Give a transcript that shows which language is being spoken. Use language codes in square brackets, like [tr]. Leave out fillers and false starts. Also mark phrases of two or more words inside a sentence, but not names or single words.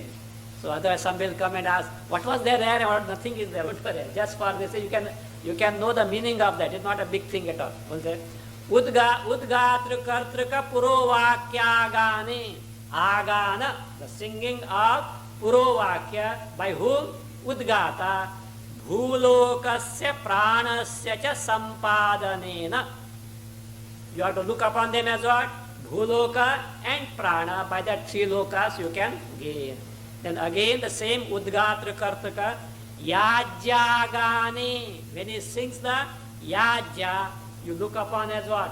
[en] So otherwise some will come and ask, what was there or nothing is there. Just for this, you can know the meaning of that. It's not a big thing at all. [sa] Udgatrukartruka Purovakya Gane. Agana, [en] the singing of Purovakya, by whom? [sa] Udgata. Bhulokasya pranasya cha sampadanena. [en] You have to look upon them as what? Bhuloka and prana. By that three lokas you can gain. Then again the same [sa] Udgatra Kartaka. Yajya Gane. [en] When he sings the Yajya, you look upon as what?